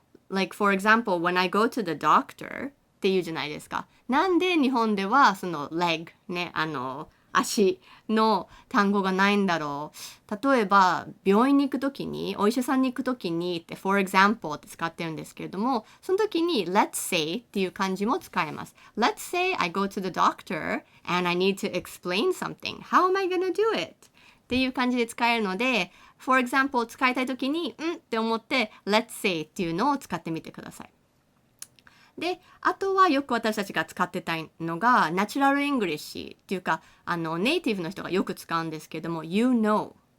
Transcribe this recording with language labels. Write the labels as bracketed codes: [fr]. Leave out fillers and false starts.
[en] Like for example, when I go to the doctor [ja] っていうじゃないですか。なんで日本ではその leg ね、足の単語がないんだろう。例えば病院に行くときに、お医者さんに行くときにって [en] for example [ja] って使ってるんですけれども、その時に [en] let's say [ja] っていう漢字も使えます。 [en] Let's say I go to the doctor and I need to explain something. How am I gonna do it? [ja] っていう感じで使えるので、 [en] for example [ja] を使いたいときに、って思って、 [en] let's say [ja] っていうのを使ってみてください。で、あとはよく私たちが使ってたのが、ナチュラルイングリッシュっていうか、ネイティブの人がよく使うんですけども、 [en] you know。